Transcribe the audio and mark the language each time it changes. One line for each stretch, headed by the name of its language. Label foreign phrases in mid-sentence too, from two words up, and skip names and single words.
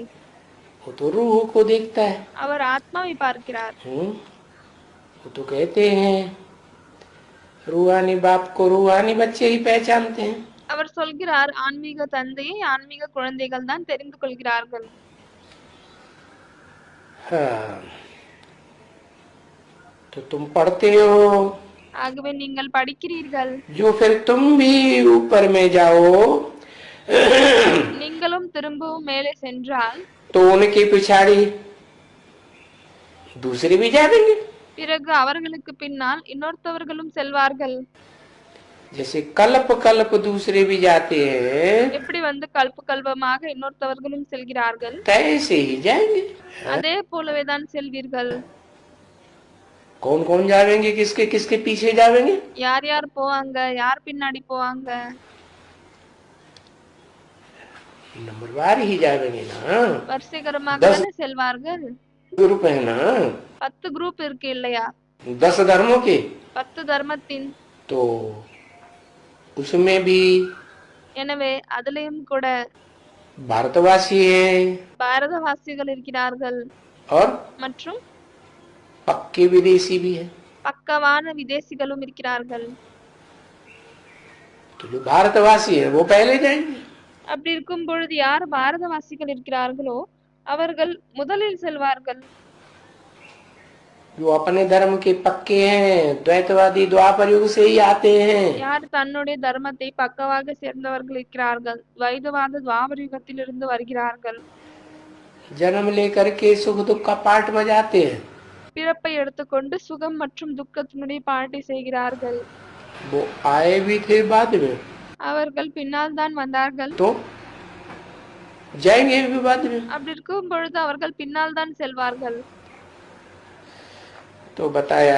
Hindi: वो तो रूह को देखता है।
Tamil: அவர் ஆத்மாவை பார்க்கிறார்.
Hindi: वो तो कहते हैं रूहानी बाप को रूहानी बच्चे ही पहचानते हैं।
Tamil: அவர் சொல்கிறார் ஆன்மீக தந்தையை ஆன்மீக குழந்தைகள் தான் தெரிந்து கொள்கிறார்கள்.
Hindi: हाँ, तो तुम पढ़ते हो
Tamil: ஆகவே நீங்கள் படிக்கிறீர்கள்,
Hindi: जो फिर तुम भी ऊपर में जाओ
Tamil: நீங்களும் திரும்பவும் மேலே சென்றால்
Hindi: तो उनके पिछाड़ी दूसरे भी जाएंगे।
Tamil: பிறகு அவர்களுக்கு பின்னால் இன்னொருத்தவர்களும் செல்வார்கள்.
Hindi: जैसे कल्प कल्प दूसरे भी जाते हैं
Tamil: எப்படி வந்து கல்ப கல்பமாக இன்னொருத்தவர்களும் செல்கிறார்கள்
Hindi: तैसे ही जाएंगे।
Tamil: அதே போலவே தான் செல்வீர்கள்.
Hindi: कौन कौन जाएंगे, किसके किसके पीछे जाएंगे?
Tamil: யார் யார் போவாங்க, யார் பின்னாடி போவாங்க?
Hindi: नंबरवार ही जाएंगे ना।
Tamil: வரிசைகரமாக தானே செல்வார்கள்.
Hindi: ग्रुप है ना,
Tamil: 10 குரூப் இருக்கு இல்லையா?
Hindi: 10 धर्मों के,
Tamil: 10 தர்மத்தின்.
Hindi: तो उसमें भी
Tamil: எனவே அதிலேயும் கூட
Hindi: भारतवासी है
Tamil: பாரதவாசிகள் இருக்கிறார்கள்
Hindi: और
Tamil: மற்றும்
Hindi: पक्के विदेशी भी है।
Tamil: பக்கவான விதேசிகளும் இருக்கிறார்கள்.
Hindi: तो जो भारतवासी है वो पहले जाएंगे।
Tamil: அப்படி இருக்கும் பொழுது யார் பாரதவாசிகள் இருக்கிறார்களோ அவர்கள் முதலில் செல்வார்கள்.
Hindi: जो अपने धर्म के पक्के हैं द्वैतवादी द्वापर युग से ही आते हैं।
Tamil: யார் தன்னுடைய தர்மத்தை பக்கவாக சேர்ந்தவர்கள் இருக்கிறார்கள் துவைதவாத துவாபர யுகத்திலிருந்து வருகிறார்கள்.
Hindi: जन्म लेकर के सुख दुख का पाठ बजाते हैं,
Tamil: பிறப்பை எடுத்துக்கொண்டு சுகம் மற்றும் துக்கத்தினுடைய பாட்டை செய்கிறார்கள்.
Hindi: वो आए भी थे बाद में,
Tamil: அவர்கள் பின்னால் தான் வந்தார்கள்.
Hindi: तो जाएंगे भी बाद में।
Tamil: அப்படி இருக்கும் பொழுது அவர்கள் பின்னால் தான் செல்வார்கள்.
Hindi: तो बताया